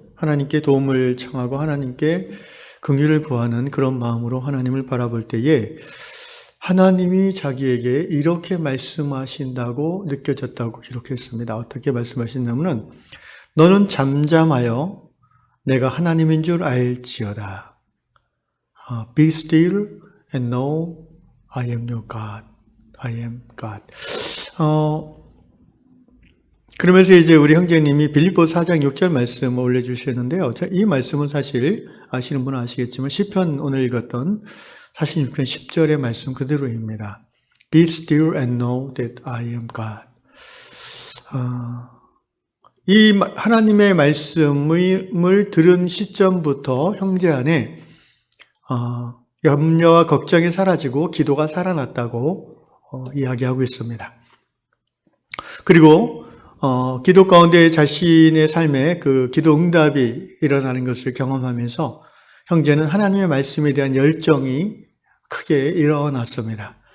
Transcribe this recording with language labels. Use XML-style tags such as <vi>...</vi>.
<ko>하나님께 도움을 청하고 하나님께 긍휼을 구하는 그런 마음으로 하나님을 바라볼 때에 하나님이 자기에게 이렇게 말씀하신다고 느껴졌다고 기록했습니다. 어떻게 말씀하신다면 너는 잠잠하여 내가 하나님인 줄 알지어다.</ko> <en>Be still and know I am your God. I am God.</en> <ko>그러면서 이제 우리 형제님이 빌립보서 4장 6절 말씀을 올려주셨는데요. 이 말씀은 사실 아시는 분은 아시겠지만 시편 오늘 읽었던 46편 10절의 말씀 그대로입니다.</ko> <en>Be still and know that I am God.</en> <ko>이 하나님의 말씀을 들은 시점부터 형제 안에 염려와 걱정이 사라지고 기도가 살아났다고 이야기하고 있습니다. 그리고 기도 가운데 자신의 삶에 그 기도 응답이 일어나는 것을 경험하면서 형제는 하나님의 말씀에 대한 열정이 크게 일어났습니다.</ko>